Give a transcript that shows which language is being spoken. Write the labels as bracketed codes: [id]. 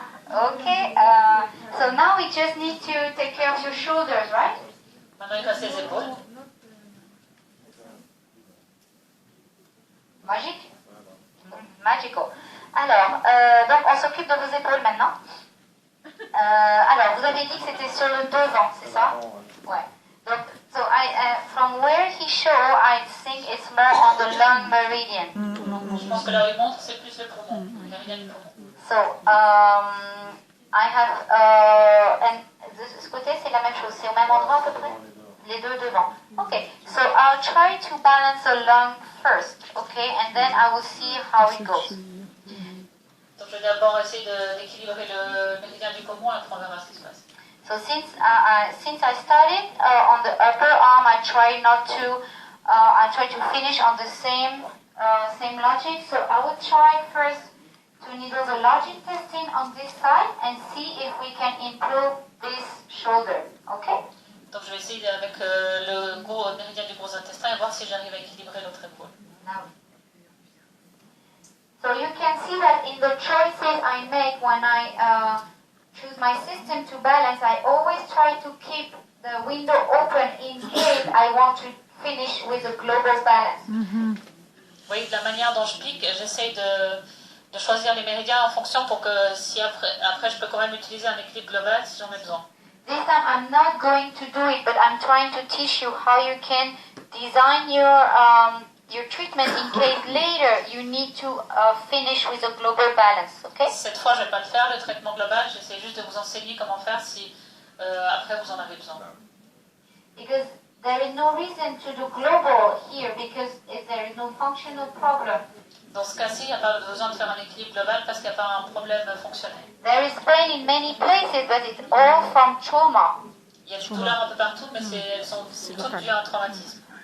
[en] Okay, so now we just need to take care of your shoulders, right? [fr] Maintenant il reste les épaules. Magique? [en] Magical. [fr] Alors, donc on s'occupe de vos épaules maintenant. Alors, vous avez dit que c'était sur le devant, c'est ça? Ouais. [en] Donc, so from where he show, I think it's more on the lung meridian. [fr] Je pense que là où il montre, c'est plus le poumon, le méridien du poumon. [en] So, I have, and [fr] ce côté c'est la même chose, c'est au même endroit à peu près? Les deux devant. [en] Okay, so I'll try to balance the lung first, okay, and then I will see how it goes. [fr] Donc je vais d'abord essayer d'équilibrer le méridien du poumon et après on verra ce qui se passe. [en] So since I started on the upper arm, I try to finish on the same logic. So I would try first to needle the large intestine on this side and see if we can improve this shoulder. Okay? [fr] Donc je vais essayer avec le méridien du gros intestin et voir si j'arrive à équilibrer l'autre épaule. [en] Now. So you can see that in the choices I make when I choose my system to balance, I always try to keep the window open in case I want to finish with a global balance. [fr] Oui, de la manière dont je pique, j'essaye de choisir les méridiens en fonction pour que si après je peux quand même utiliser un équilibre global si j'en ai besoin. [en] This time I'm not going to do it, but I'm trying to teach you how you can design your treatment in case later you need to finish with a global balance, okay? [fr] Cette fois, je ne vais pas le faire, le traitement global. J'essaie juste de vous enseigner comment faire si après vous en avez besoin. [en] Because there is no reason to do global here because if there is no functional problem. [fr] Dans ce cas-ci, il n'y a pas besoin de faire un équilibre global parce qu'il n'y a pas un problème fonctionnel. [en] There is pain in many places, but it's all from trauma. [fr] Il y a des douleurs un peu partout, mais elles sont toutes dues à un traumatisme.